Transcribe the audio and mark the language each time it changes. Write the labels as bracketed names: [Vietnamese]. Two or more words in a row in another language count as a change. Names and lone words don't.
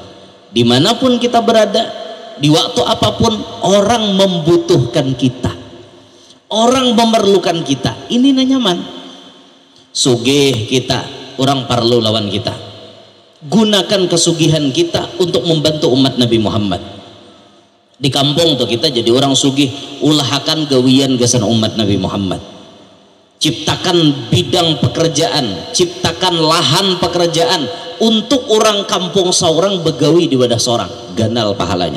[Indonesian] Dimanapun kita berada, di waktu apapun, orang membutuhkan kita, orang memerlukan kita. Ini nyaman. [Banjar] Sugih kita, orang perlu lawan kita. [Indonesian] Gunakan kesugihan kita untuk membantu umat Nabi Muhammad. [Banjar] Di kampung tuh kita jadi orang sugih, ulahakan gawian gasan umat Nabi Muhammad. [Indonesian] Ciptakan bidang pekerjaan, ciptakan lahan pekerjaan untuk orang kampung seorang [Banjar] begawi di wadah seorang, ganal pahalanya.